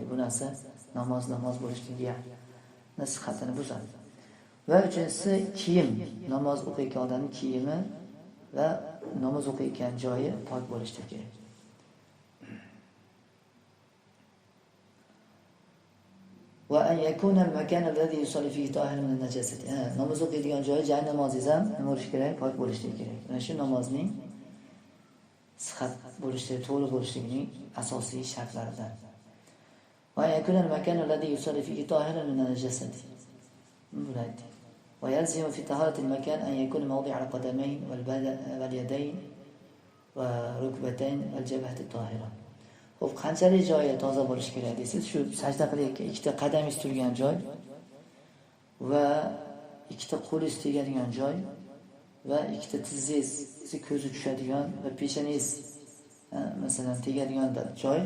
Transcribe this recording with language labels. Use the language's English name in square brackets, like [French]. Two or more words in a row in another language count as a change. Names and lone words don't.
[Uzbek] Bu narsa namoz bo'lishligiga nasihatini buzadi. Va uchinchisi kiyim, namoz o'qiyotgan odamning kiyimi va namoz o'qiyotgan joyi pok bo'lishi kerak. [Arabic] وأن يكون المكان الذي يصلي فيه طاهرا من النجاسة. [Uzbek] Namoz o'qiydigan joyi, joy namozingiz ham nima bo'lishi kerak? Pok bo'lishi kerak. Mana shu namozning sihat bo'lishligi, to'g'ri bo'lishligining asosiy shartlaridan. [Arabic] ويكون المكان الذي يصلي فيه طاهرا من النجاسة. Bulaydi. ويلزم في طهارة المكان أن يكون موضع القدمين واليدين والركبتين والجبهة طاهرا. [Uzbek] Xo'p, qanchalik joyi toza bo'lishi kerak deysiz? Shu sajda qilayotgan ikkita qadamingiz turgan joy va ikkita qo'lingiz tegadigan joy va ikkita tizingiz ko'zi tushadigan va peshanangiz masalan tegadigan joy.